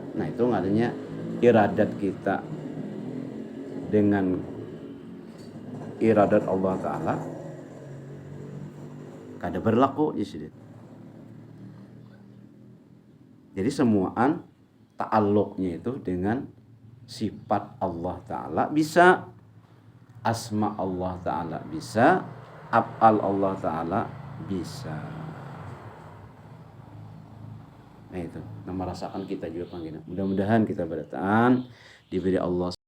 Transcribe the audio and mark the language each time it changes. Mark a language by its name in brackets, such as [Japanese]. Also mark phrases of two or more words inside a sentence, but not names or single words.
[Banjar] Nah itu ngadanya iradat kita dengan iradat Allah Ta'ala kada berlaku di sini. Jadi semuaan ta'alluqnya itu dengan sifat Allah Ta'ala, bisa asma Allah Ta'ala, bisa af'al Allah Ta'ala, bisa. Nah itu, merasakan kita juga panggilan. Mudah-mudahan kita bertahan diberi Allah